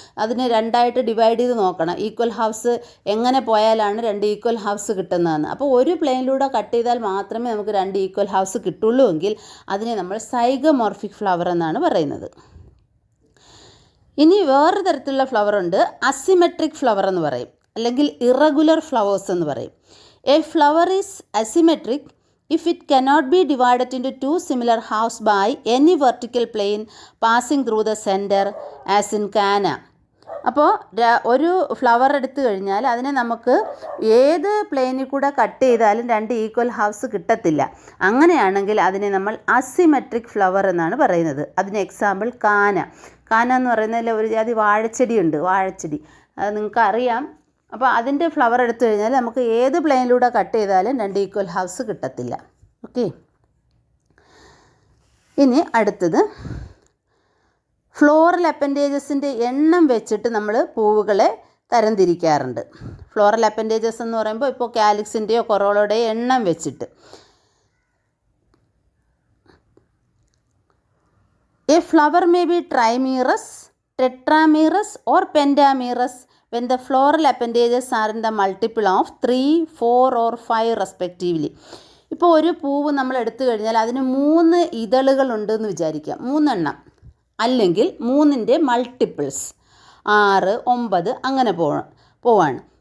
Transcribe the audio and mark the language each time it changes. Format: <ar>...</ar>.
<ml>അതിന് 2ആയിട്ട് ഡിവൈഡ് ചെയ്ത് നോക്കണം, ഈക്വൽ ഹാഫ്സ് എങ്ങനെ പോയാലാണ് 2 ഈക്വൽ ഹാഫ്സ് കിട്ടുന്നതെന്ന്. അപ്പോൾ ഒരു പ്ലെയിനിലൂടെ കട്ട് ചെയ്താൽ മാത്രമേ നമുക്ക് 2 ഈക്വൽ ഹാഫ്സ് കിട്ടുള്ളൂ എങ്കിൽ അതിനെ നമ്മൾ സൈഗമോർഫിക് ഫ്ലവർ എന്നാണ് പറയുന്നത്. ഇനി വേറൊരു തരത്തിലുള്ള ഫ്ലവർ ഉണ്ട്, അസിമെട്രിക് ഫ്ലവർ എന്ന് പറയും, അല്ലെങ്കിൽ ഇറഗുലർ ഫ്ലവേഴ്സ് എന്ന് പറയും.</ml> <en>A flower is asymmetric if it cannot be divided into 2 similar halves by any vertical plane passing through the center as in canna.</en> <ml>അപ്പോൾ ഒരു ഫ്ലവർ എടുത്തു കഴിഞ്ഞാൽ അതിനെ നമുക്ക് ഏത് പ്ലെയിനിൽ കൂടെ കട്ട് ചെയ്താലും 2 ഈക്വൽ ഹാഫ്സ് കിട്ടത്തില്ല. അങ്ങനെയാണെങ്കിൽ അതിനെ നമ്മൾ അസിമെട്രിക് ഫ്ലവർ എന്നാണ് പറയുന്നത്. അതിന് എക്സാമ്പിൾ കാന. കാന എന്ന് പറയുന്നതിൽ ഒരു ജാതി വാഴച്ചെടിയുണ്ട്, വാഴച്ചെടി, അത് നിങ്ങൾക്ക് അറിയാം. അപ്പോൾ അതിൻ്റെ ഫ്ലവർ എടുത്തു കഴിഞ്ഞാൽ നമുക്ക് ഏത് പ്ലെയിനിലൂടെ കട്ട് ചെയ്താലും 2 ഈക്വൽ ഹാഫ്സ് കിട്ടത്തില്ല. ഓക്കെ, ഇനി അടുത്തത് ഫ്ലോറൽ അപ്പൻഡേജസിൻ്റെ എണ്ണം വെച്ചിട്ട് നമ്മൾ പൂവുകളെ തരംതിരിക്കാറുണ്ട്. ഫ്ലോറൽ അപ്പൻഡേജസ് എന്ന് പറയുമ്പോൾ ഇപ്പോൾ കാലിക്സിൻ്റെയോ കൊറോളയുടെയോ എണ്ണം വെച്ചിട്ട്.</ml> <en>A flower may be trimerous, tetramerous or pentamerous when the floral appendages are in the multiple of 3, 4 or 5 respectively.</en> <ml>ഇപ്പോൾ ഒരു പൂവ് നമ്മൾ എടുത്തു കഴിഞ്ഞാൽ അതിന് 3 ഇതളുകളുണ്ടെന്ന് വിചാരിക്കാം, 3 എണ്ണം, അല്ലെങ്കിൽ 3ൻ്റെ മൾട്ടിപ്പിൾസ് 6, 9 അങ്ങനെ പോവാണ്.</ml>